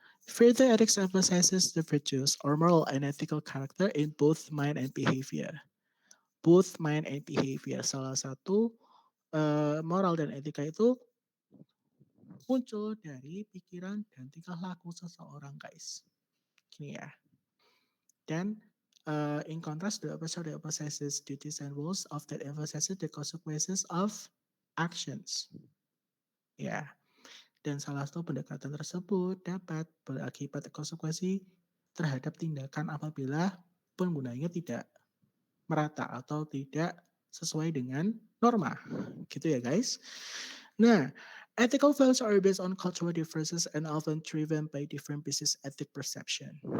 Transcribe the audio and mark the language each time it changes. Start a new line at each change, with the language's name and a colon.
English: Further, ethics emphasizes the virtues or moral and ethical character in both mind and behavior. Both mind and behavior.
Indonesian: Salah satu moral dan etika itu muncul dari pikiran dan tingkah laku seseorang, guys. Gini ya.
English: Dan in contrast, the opposite emphasizes duties and rules of that emphasizes the consequences of actions. Ya.
Indonesian: Dan salah satu pendekatan tersebut dapat berakibat konsekuensi terhadap tindakan apabila penggunanya tidak merata atau tidak sesuai dengan norma. Gitu ya guys.
English: Nah, ethical values are based on cultural differences and often driven by different business ethic perception.